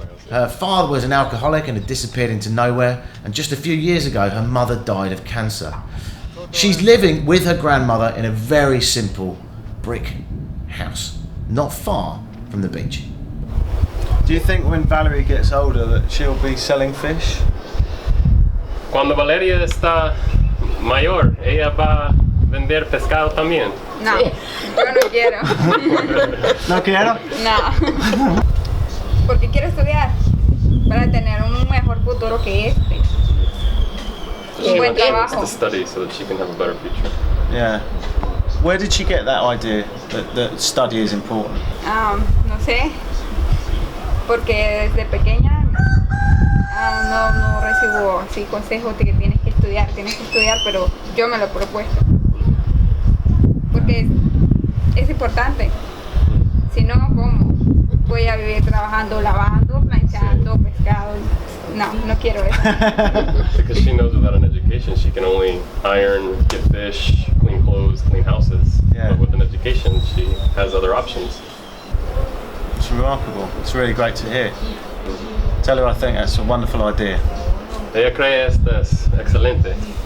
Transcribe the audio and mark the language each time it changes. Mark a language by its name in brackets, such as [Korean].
[English] Her father was an alcoholic and had disappeared into nowhere, and just a few years ago her mother died of cancer. She's living with her grandmother in a very simple brick house, not far from the beach. Do you think when Valerie gets older that she'll be selling fish? [Spanish] Cuando Valeria está mayor, ella va a vender pescado también. No, yo no quiero. ¿No quiero? No. Porque quiero estudiar para tener un mejor futuro que este. Un buen [English] She wants [Spanish] trabajo. [English] to study so that she can have a better future. Yeah. Where did she get that idea that study is important? No sé, porque desde pequeña no recibo así consejos de que tienes que estudiar, pero yo me lo he propuesto. Porque es importante. Si no, ¿cómo? Voy a vivir trabajando, lavando, planchando, pescado. No quiero eso. Because she knows without an education she can only iron, get fish, clean clothes, clean houses. Yeah. But with an education she has other options. It's remarkable. It's really great to hear. Tell her I think that's a wonderful idea. [Spanish] Ella cree esto es excelente.